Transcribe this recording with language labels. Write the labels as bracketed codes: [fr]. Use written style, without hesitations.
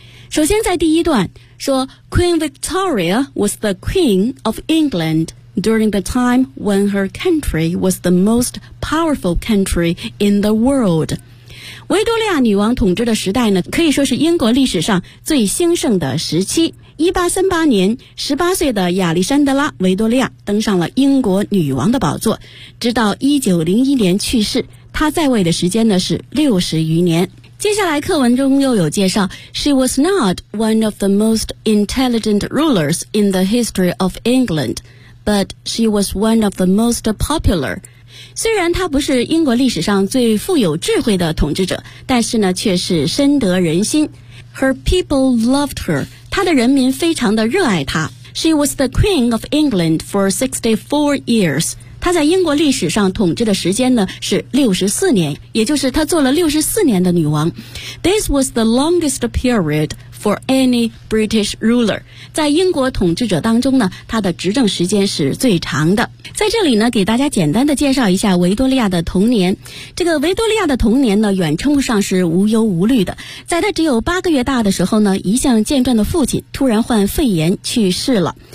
[zh] 首先在第一段说 [en] Queen Victoria was the Queen of EnglandDuring the time when her country was the most powerful country in the world. [zh] 维多利亚女王统治的时代呢，可以说是英国历史上最兴盛的时期。 1838年18岁的亚历山德拉·维多利亚登上了英国女王的宝座，直到1901年去世，他在位的时间呢是60余年。接下来课文中又有介绍， [en] She was not one of the most intelligent rulers in the history of England, but she was one of the most popular. [zh] 虽然她不是英国历史上最富有智慧的统治者，但是呢却是深得人心。 [en] Her people loved her, [zh] 她的人民非常的热爱她。 [en] She was the Queen of England for 64 years. [zh] 他在英国历史上统治的时间呢是64年，也就是他做了64年的女王。 [en] This was the longest period for any British ruler. [zh] 在英国统治者当中呢，他的执政时间是最长的。在这里呢，给大家简单的介绍一下维多利亚的童年。这个维多利亚的童年呢，远称不上是无忧无虑的。在他只有八个月大的时候呢，一向健壮的父亲突然患肺炎去世了。